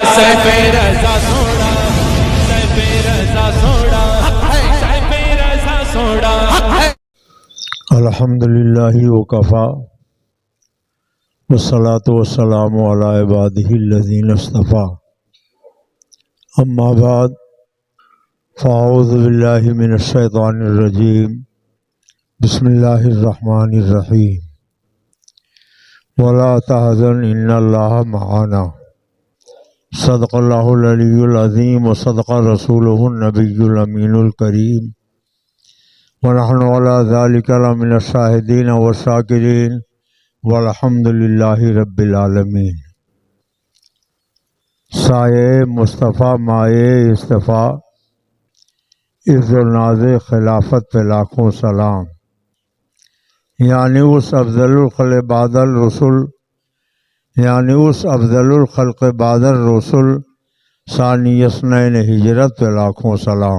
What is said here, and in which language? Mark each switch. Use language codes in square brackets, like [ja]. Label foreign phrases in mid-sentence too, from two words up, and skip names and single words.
[ar] سیف رضا سوڑا، سیف رضا سوڑا، سیف رضا سوڑا۔ الحمدللہ وکفیٰ والصلاة والسلام علی عبادہ الذین اصطفیٰ، اما بعد فاعوذ باللہ من الشیطان الرجیم، بسم اللہ الرحمن الرحیم۔ ولا تحزن ان اللہ معنا، صدق اللہ العلی العظیم وصدق رسولہ النبی الامین الکریم، ونحن علی ذلک لمن الشاہدین والشاکرین، والحمد للہ رب العالمین۔ [ur] سایہ مصطفیٰ مائے اصطفیٰ، عز و ناز خلافت پہ لاکھوں سلام، یعنی اس [ar] افضل الخلق بعد الرسل، [ur] یعنی اس [ar] افضل الخلق بعد الرسل، ثانی اثنین [ur] ہجرت پہ لاکھوں سلام۔